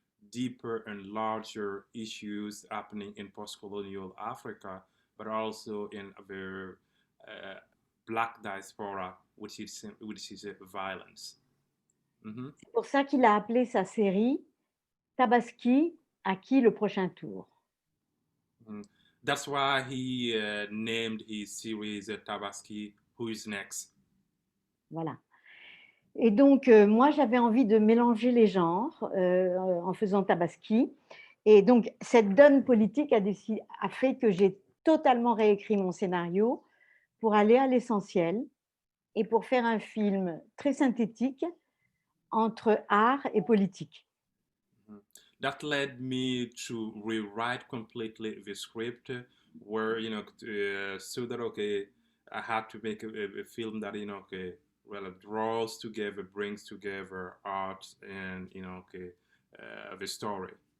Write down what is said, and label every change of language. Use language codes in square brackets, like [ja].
[en] deeper and larger issues happening in post-colonial Africa, but also in the Black diaspora, which is violence. Mm-hmm. [fr] C'est pour ça qu'il a appelé sa série Tabaski, à qui le prochain tour? Mm. [en] That's why he named his series Tabaski, Who is Next? [fr] Voilà. Et donc, moi, j'avais envie de mélanger les genres en faisant Tabaski. Et donc, cette donne politique a fait que j'ai totalement réécrit mon scénario pour aller à l'essentiel et pour faire un film très synthétique entre art et politique. [en] That led me to rewrite completely the script, where so that I had to make a film that it draws together, brings together art and the story.